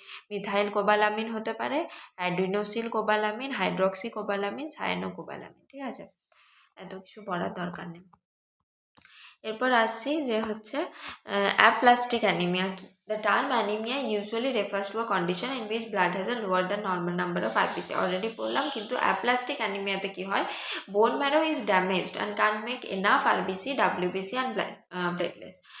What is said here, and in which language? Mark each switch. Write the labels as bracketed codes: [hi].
[bn] Methyl cobalamin হতে পারে, অ্যাডিনোসিল cobalamin, hydroxy cobalamin, cyano cobalamin, ঠিক আছে। এত কিছু পড়ার দরকার নেই। এরপর আসছি যে হচ্ছে অ্যাপ্লাস্টিক অ্যানিমিয়া কি। [en] The term anemia usually refers to a condition in which blood has a lower than normal number of RBC. [bn] Already বললাম, কিন্তু অ্যাপ্লাস্টিক অ্যানিমিয়াতে কি হয়? [en] Bone marrow is damaged and can't make enough RBC, WBC and platelets.